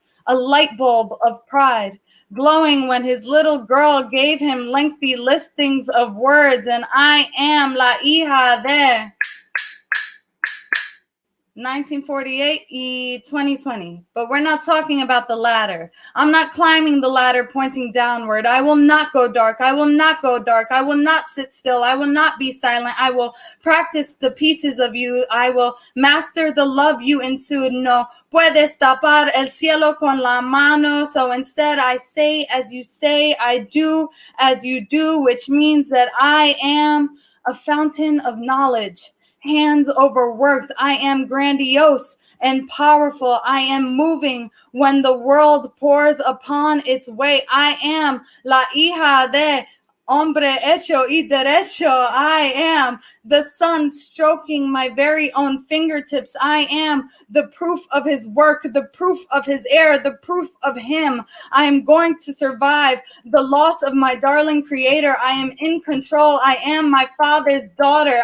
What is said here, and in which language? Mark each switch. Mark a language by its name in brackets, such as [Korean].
[English] A light bulb of pride, glowing when his little girl gave him lengthy listings of words, and I am [Spanish] la hija de 1948 y 2020. [English] But we're not talking about the ladder. I'm not climbing the ladder pointing downward. I will not go dark. I will not go dark. I will not sit still. I will not be silent. I will practice the pieces of you. I will master the love you ensued. [Spanish] No puedes tapar el cielo con la mano. [English] So instead I say as you say, I do as you do, which means that I am a fountain of knowledge. Hands overworked. I am grandiose and powerful. I am moving when the world pours upon its way. I am [Spanish] la hija de hombre hecho y derecho. [English] I am the sun stroking my very own fingertips. I am the proof of his work, the proof of his air, the proof of him. I am going to survive the loss of my darling creator. I am in control. I am my father's daughter.